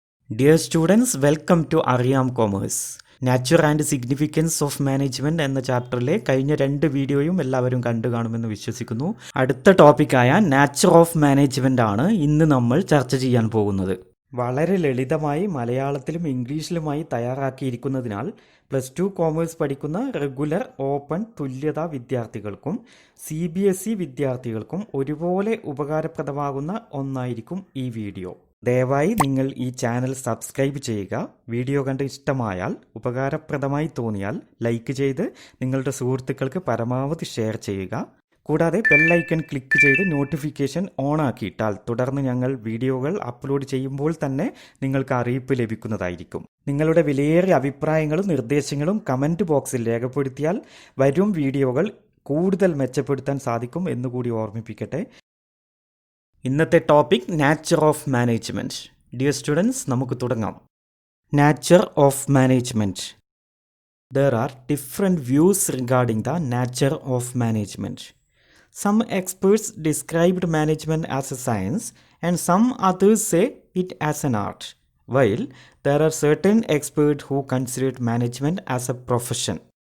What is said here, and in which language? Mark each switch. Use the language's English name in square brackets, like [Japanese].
[English] Dear students, welcome to Ariam Commerce. [Malayalam] Nature and significance of management എന്ന ചാപ്റ്ററിലെ കഴിഞ്ഞ 2 വീഡിയോയും എല്ലാവരും കണ്ടു കാണുമെന്ന് വിശ്വസിക്കുന്നു. അടുത്ത ടോപ്പിക്കായ നാച്ചർ ഓഫ് മാനേജ്മെൻ്റ് ആണ് ഇന്ന് നമ്മൾ ചർച്ച ചെയ്യാൻ പോകുന്നത്. വളരെ ലളിതമായി മലയാളത്തിലും ഇംഗ്ലീഷിലുമായി തയ്യാറാക്കിയിരിക്കുന്നതിനാൽ +2 കോമേഴ്സ് പഠിക്കുന്ന റെഗുലർ ഓപ്പൺ തുല്യതാ വിദ്യാർത്ഥികൾക്കും CBSE വിദ്യാർത്ഥികൾക്കും ഒരുപോലെ ഉപകാരപ്രദമാകുന്ന ഒന്നായിരിക്കും ഈ വീഡിയോ. ദയവായി നിങ്ങൾ ഈ ചാനൽ സബ്സ്ക്രൈബ് ചെയ്യുക. വീഡിയോ കണ്ട് ഇഷ്ടമായാൽ, ഉപകാരപ്രദമായി തോന്നിയാൽ ലൈക്ക് ചെയ്ത് നിങ്ങളുടെ സുഹൃത്തുക്കൾക്ക് പരമാവധി ഷെയർ ചെയ്യുക. കൂടാതെ ബെല്ലൈക്കൺ ക്ലിക്ക് ചെയ്ത് നോട്ടിഫിക്കേഷൻ ഓൺ ആക്കിയിട്ടാൽ തുടർന്ന് ഞങ്ങൾ വീഡിയോകൾ അപ്ലോഡ് ചെയ്യുമ്പോൾ തന്നെ നിങ്ങൾക്ക് അറിയിപ്പ് ലഭിക്കുന്നതായിരിക്കും. നിങ്ങളുടെ വിലയേറിയ അഭിപ്രായങ്ങളും നിർദ്ദേശങ്ങളും കമൻറ്റ് ബോക്സിൽ രേഖപ്പെടുത്തിയാൽ വരും വീഡിയോകൾ കൂടുതൽ മെച്ചപ്പെടുത്താൻ സാധിക്കും എന്നുകൂടി ഓർമ്മിപ്പിക്കട്ടെ. ഇന്നത്തെ topic nature of management. Dear students, നമുക്ക് തുടങ്ങാം. Nature of management. [English] There are different views regarding the nature of management. Some experts described management as a science and some others say it as an art, while there are certain experts who considered management as a profession.